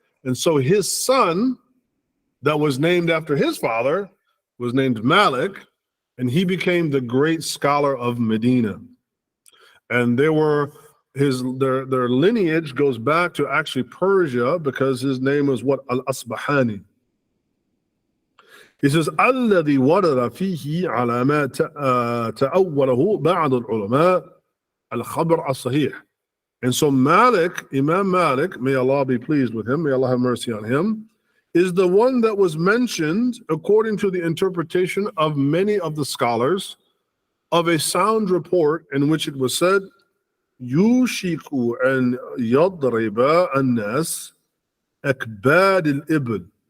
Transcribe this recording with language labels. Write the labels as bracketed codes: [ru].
[en] And so his son, that was named after his father, was named Malik, and he became the great scholar of Medina. And their lineage goes back to actually Persia, because his name was what? Al-Asbahani. He says, [ar] الذي ورد فيه على ما تأوله بعض العلماء الخبر الصحيح. [en] And so Malik, Imam Malik, may Allah be pleased with him, may Allah have mercy on him, is the one that was mentioned according to the interpretation of many of the scholars of a sound report in which it was said, [ar] يوشك أن يضرب الناس أكباد الإبل.